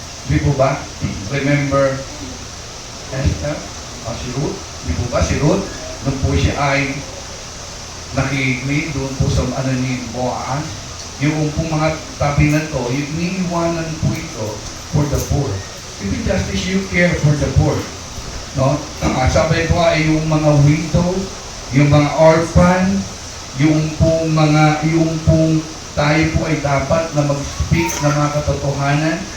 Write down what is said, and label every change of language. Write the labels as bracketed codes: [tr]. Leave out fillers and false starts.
[tl] Di po ba? Remember Esther? Si Ruth? Di po ba si Ruth? Nung po siya ay nakikinig doon po sa ano ni Boaz, yung pong mga tabi na to, yung iniiwanan po ito [en] for the poor. If you justice, you care for the poor. [tl] No? Sabi po ay yung mga widow, yung mga orphan, yung pong tayo po ay dapat na mag-speak ng mga katotohanan.